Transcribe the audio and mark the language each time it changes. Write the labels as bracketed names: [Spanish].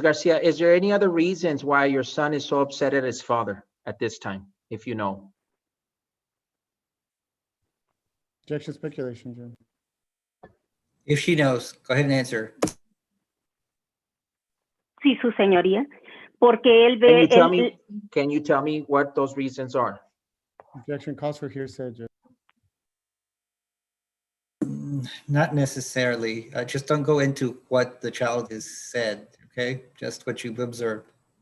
[English] Garcia, is there any other reasons why your son is so upset at his father at this time, if you know? Objection speculation, Judge. If she knows, go ahead and answer. [Spanish] Sí, su señoría, porque él ve... [English] Can you tell me what those reasons are? Objection calls for hearsay, Judge. Not necessarily. Just don't go into what the child has said, okay? Just what you've observed.